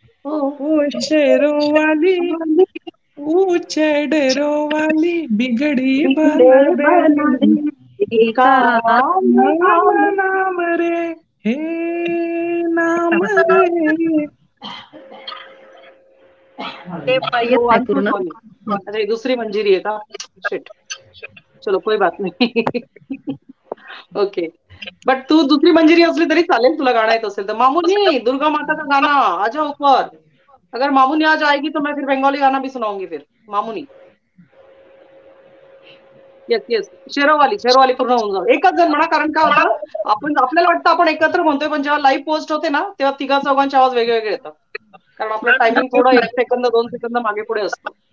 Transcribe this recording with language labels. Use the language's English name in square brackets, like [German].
[Hindi] ओ शेरों वाली, ऊंचे डेरों वाली, बिगड़ी बना दे नाम नाम रे, हे नाम रे. [Marathi] ते येत नाही पूर्ण. अच्छा, ही दुसरी मंजिरी आहे का? शिट, [Hindi] चलो कोई बात नहीं. [Marathi] ओके, बट तू दुसरी मंजिरी असली तरी चालेल, तुला गाणं येत असेल तर. [Hindi] मामुनी, दुर्गा माता का गाना आजा ऊपर. अगर मामुनी आज आएगी तो मैं फिर बंगाली गाना भी सुनाऊंगी फिर. मामुनी. [Marathi] येस येस, शेरोवाली पूर्ण होऊन जाऊ. एकच जण म्हणा, कारण काय होतं, आपल्याला वाटतं आपण एकत्र म्हणतोय, पण जेव्हा लाईव्ह पोस्ट होते ना, तेव्हा तिघा चौघांचे आवाज वेगळे वेगळे येतात, कारण आपलं टायमिंग थोडं 1 सेकंद 2 सेकंद मागे पुढे असतं.